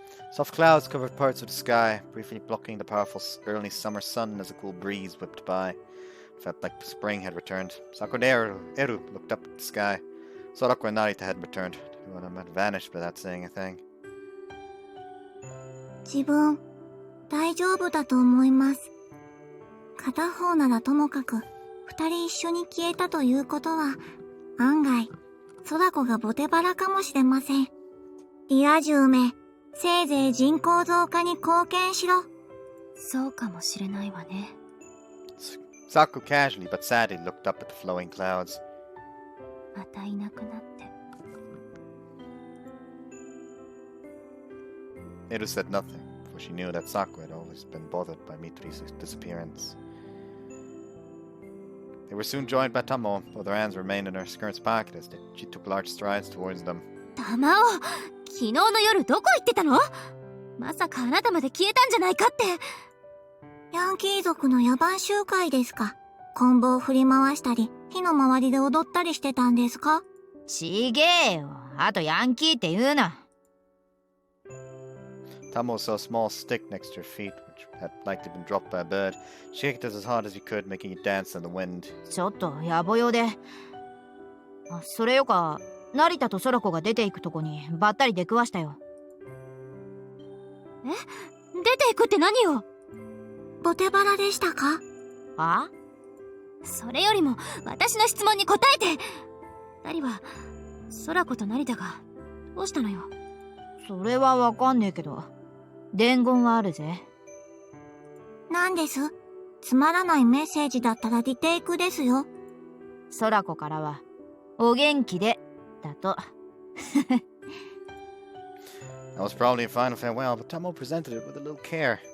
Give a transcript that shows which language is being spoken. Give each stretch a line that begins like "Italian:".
English: Soft clouds covered parts of the sky, briefly blocking the powerful early summer sun as a cool breeze whipped by. It felt like spring had returned. Sakoneru looked up at the sky. Sorako and Narita had returned. The two of them had vanished without saying a thing.
Japanese: 自分、大丈夫だと思います。片方ならともかく、二人一緒に消えたということは案外、空子がボテバラかもしれません。リア充め、せいぜい人口増加に貢献しろ。そうかもしれないわね。
English: Saku casually but sadly looked up at the flowing clouds.
Japanese: またいなくなって。
English: Eru said nothing, for she knew that Saku had always been bothered by Mitri's disappearance. They were soon joined by Tamo, though their hands remained in her skirt's pocket as she took large strides towards them.
Japanese: タマオ、昨日の夜どこ行ってたの？まさかあなたまで消えたんじゃないかって。ヤンキー族の野蛮集会ですか？棍棒を振り回したり、火の周りで踊ったりしてたんですか？ちげえよ。あとヤンキーって言うな。
English: Tamo saw a small stick next to her feet, which had likely been dropped by a bird. She kicked it as hard as he could, making it dance in the wind.
Japanese: ちょっと野暮用で。それよか、成田と空子が出ていくとこにばったり出くわしたよ。え？出ていくって何よ？ボテバラでしたか？あ？それよりも私の質問に答えて。二人は空子と成田がどうしたのよ？それはわかんねえけど、伝言はあるぜ。なんです？つまらないメッセージだったらリテイクですよ。空子からはお元気でだと。
English: That was probably a final farewell, but Tamo presented it with a little care.